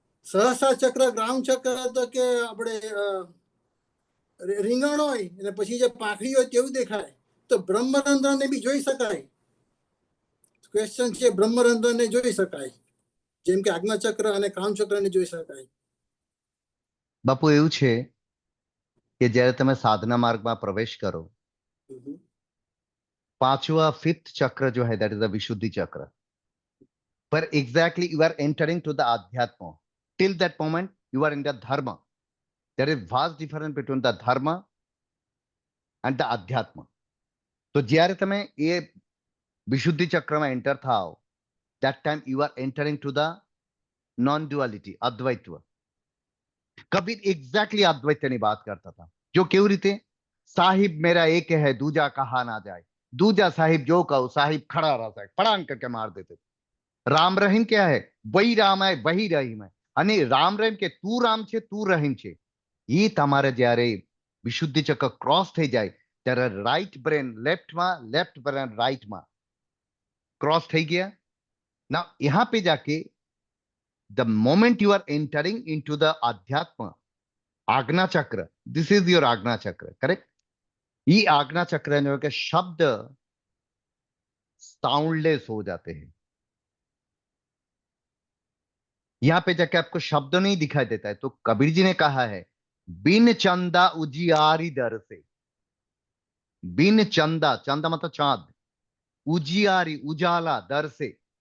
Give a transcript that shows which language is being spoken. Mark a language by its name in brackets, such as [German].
[Gujarati] સહસ્ત્ર ચક્ર, ગ્રાઉન્ડ ચક્ર તો કે આપણે રીંગણ હોય અને પછી જે પાંખડી હોય તેવું દેખાય. તો બ્રહ્મરંધ્રને બી જોઈ શકાય? ક્વેશ્ચન છે, બ્રહ્મરંધ્રને જોઈ શકાય જેમ કે આજ્ઞાચક્ર અને કામચક્રને જોઈ શકાય? બાપુ એવું છે કે જ્યારે તમે સાધના માર્ગમાં પ્રવેશ કરો, पांचवा फिफ्थ चक्र जो है [English] That is the Vishuddhi chakra, पर exactly you are entering to the adhyatma. Till that moment you are in the dharma. There is vast difference between the dharma and the adhyatma. [Gujarati] तो જ્યારે તમે એ વિશુદ્ધિ ચક્રમાં એન્ટર થાઓ, [English] that time you are entering to the non duality, advaitva. [Gujarati] Kabir exactly અદ્વૈતની વાત કરતા હતા. જો કેવી રીતે, [Hindi] સાહિબ મેરા એક है दूजा कहा ना जाए, दूजा साहिब जो कहो साहिब खड़ा रहता है, फड़ांग करके मार देते. राम रहीम क्या है, वही राम है वही रहीम है. [Gujarati] અને રામ રહીમ કે તું રામ છે તું રહીમ છે. એ તમારે જ્યારે વિશુદ્ધિ ચક્ર ક્રોસ થઈ જાય ત્યારે right brain લેફ્ટમાં, left brain રાઈટમાં cross થઈ ગયા. [English] Now [Hindi] यहाँ पे जाके [English] the moment you are entering into the अध्यात्म ajna chakra, this is your ajna chakra, correct. [Hindi] ये आज्ञा चक्र जो के शब्द साउंडलेस हो जाते हैं. यहां पे जाके आपको शब्द नहीं दिखाई देता है. तो कबीर जी ने कहा है, बिन चंदा उजियारी दर से, बिन चंदा, चंदा मतलब चांद, उजियारी उजाला दर से.